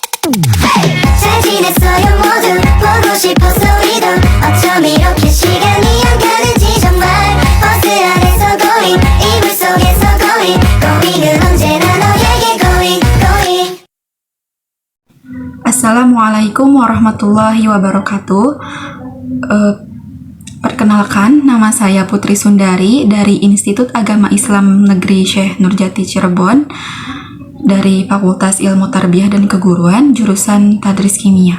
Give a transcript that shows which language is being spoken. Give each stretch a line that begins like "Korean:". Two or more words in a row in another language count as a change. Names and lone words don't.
Korean: 잘 지냈어요 모두 보고 싶어서 이동 어쩜 이렇게 시간이 안 가는지 정말 버스 안에서 going 이불 속에서
English: going going
Korean: 은 언제나 너에게
English: going going.
Arabic: السلام عليكم ورحمة الله وبركاته.
Indonesian: Perkenalkan, nama saya Putri Sundari dari Institut Agama Islam Negeri Syekh Nurjati Cirebon dari Fakultas Ilmu Tarbiyah dan Keguruan, jurusan Tadris Kimia.